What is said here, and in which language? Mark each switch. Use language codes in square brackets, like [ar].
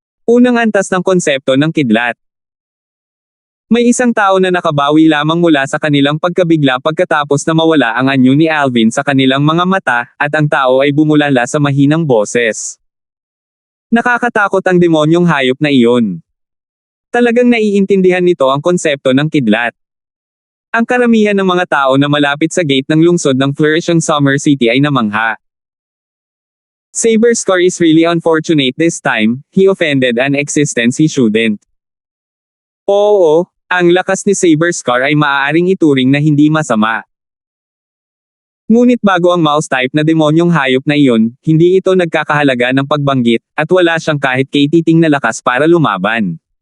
[tl] Unang antas ng konsepto ng kidlat. May isang tao na nakabawi lamang mula sa kanilang pagkabigla pagkatapos na mawala ang anyo ni Alvin sa kanilang mga mata, at ang tao ay bumulala sa mahinang boses. Nakakatakot ang demonyong hayop na iyon. Talagang naiintindihan nito ang konsepto ng kidlat. Ang karamihan ng mga tao na malapit sa gate ng lungsod ng Flourishing Summer City ay namangha. [en] Saber Scar is really unfortunate this time, he offended an existence he shouldn't. [tl] Oo, ang lakas ni Saber Scar ay maaaring ituring na hindi masama. Ngunit bago ang mouse type na demonyong hayop na iyon, hindi ito nagkakahalaga ng pagbanggit, at wala siyang kahit katiting na lakas para lumaban.